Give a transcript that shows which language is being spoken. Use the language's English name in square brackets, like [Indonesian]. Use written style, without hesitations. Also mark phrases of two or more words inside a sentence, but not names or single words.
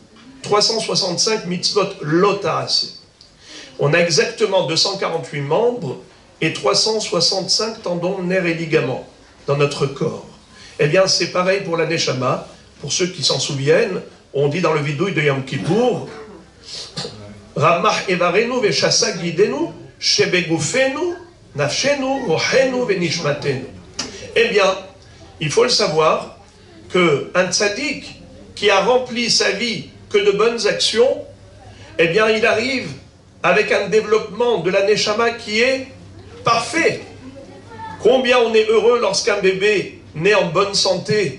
[Hebrew] 365 מצוות לא תעשה. [French] On a exactement 248 membres et 365 tendons, nerfs et ligaments dans notre corps. Eh bien, c'est pareil pour la Neshama. Pour ceux qui s'en souviennent, on dit dans le vidouille de Yom Kippour, [Hebrew] רמ"ח אברינו ושס"ה גידינו שבגופנו נפשנו רוחנו ונשמתנו. [French] Eh bien, il faut le savoir qu'un tzaddik qui a rempli sa vie que de bonnes actions, eh bien, il arrive avec un développement de la Neshama qui est parfait. Combien on est heureux lorsqu'un bébé naît en bonne santé.